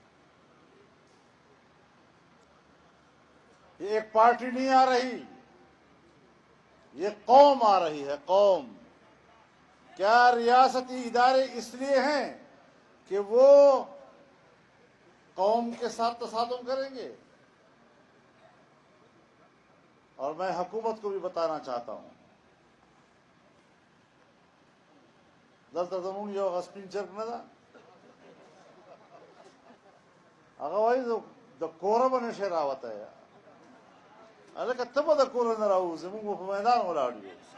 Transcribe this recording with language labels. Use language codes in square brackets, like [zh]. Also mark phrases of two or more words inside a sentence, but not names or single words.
[ur] یہ ایک پارٹی نہیں آ رہی, یہ قوم آ رہی ہے. قوم. کیا ریاستی ادارے اس لیے ہیں کہ وہ قوم کے ساتھ تصادم کریں گے؟ اور میں حکومت کو بھی بتانا چاہتا ہوں, [ps] دلته زموږ یو غسپین چرک نه ده, هغه وایي د کوره به نشي راوتی. هلکه ته به د کوره نه راوځې, موږ به په میدان ولاړ یو.